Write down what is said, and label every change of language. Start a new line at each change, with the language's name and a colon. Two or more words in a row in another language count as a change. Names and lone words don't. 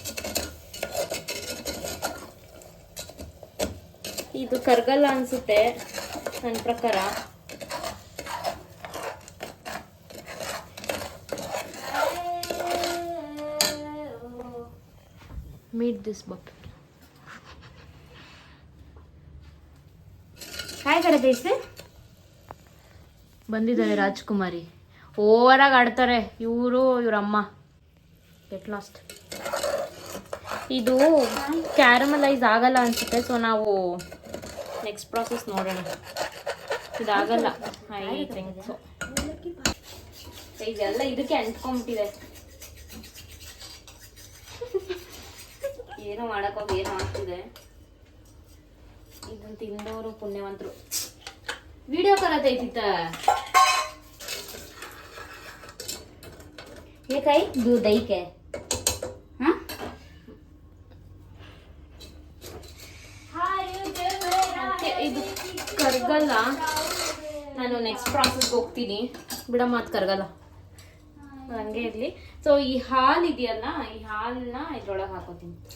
Kannada: ಇದು ಕರಗಲ್ಲ ಅನಿಸುತ್ತೆ ನನ್ನ ಪ್ರಕಾರ.
English: meet this
Kannada: ಬಪ್
Marathi: काय करत आहेस
Kannada: ಬಂದಿದ್ದಾರೆ ರಾಜ್ಕುಮಾರಿ. ಓವರಾಗಿ ಆಡ್ತಾರೆ ಇವರಮ್ಮ.
English: get lost.
Kannada: ಇದು ಕ್ಯಾರಮಲೈಸ್ ಆಗಲ್ಲ ಅನ್ಸುತ್ತೆ, ಸೊ ನಾವು
English: next process
Kannada: ನೋಡೋಣ. ಇದಾಗಲ್ಲ,
English: I think so.
Kannada: ಇದೆಲ್ಲ ಇದಕ್ಕೆ ಅಂಟ್ಕೊಂಡ್ಬಿಟ್ಟಿದೆ. ಏನೋ ಮಾಡೋಕ್ಕೋಗಿ ಏನೋ ಆಗ್ತಿದೆ. ಇದನ್ನು ತಿಂದವರು ಪುಣ್ಯವಂತರು.
Marathi: ವಿಡಿಯೋ करत हे काय दूध आहे काय? हां
Kannada: ಇದು ಕರ್ಗಲ್ಲ. ನಾನು
English: next processಗೆ
Kannada: ಹೋಗ್ತೀನಿ. ಬಿಡಮ್ಮ, ಅದು ಕರ್ಗಲ್ಲ, ಹಂಗೆ ಇರಲಿ. ಸೊ ಈ ಹಾಲು ಇದೆಯಲ್ಲ, ಈ ಹಾಲನ್ನ ಇದ್ರೊಳಗೆ ಹಾಕೋತೀನಿ.